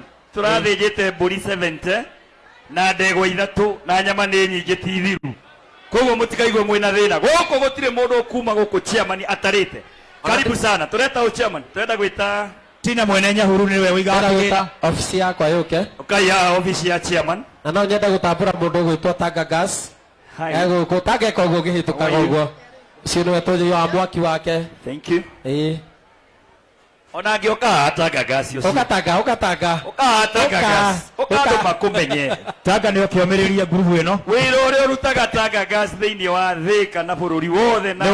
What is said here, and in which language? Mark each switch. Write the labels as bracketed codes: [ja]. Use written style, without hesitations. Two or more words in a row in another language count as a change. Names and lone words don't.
[ki] Turathijite mburi 70 na ndegwa 3 na nyama ni nyingi ti thiru. Koguo mutikaigwe mwina thina. Guku gutire mundu kuma guku chairman atarite. [sw] Karibu sana. [ki] Tureta o chairman. Turenda gwita Tina mwene Nyahururu niwe wigaga office yakwa yuke. Ukaya office ya chairman. Na no nyenda gutambura mundu gwitwo Tanga Gas. Ego ko Tanga koguo gihituka koguo. Sino wetoje wa mwaki wake. [en] Thank you. [ki] Ona ngioka Tanga Gas ucio. Ukatanga. Tanga Gas. Ukando makumenye. Tanga ni okiomereria grupu eno. Wira uri urutaga Tanga Gas thiini wa thika na bururi wothe na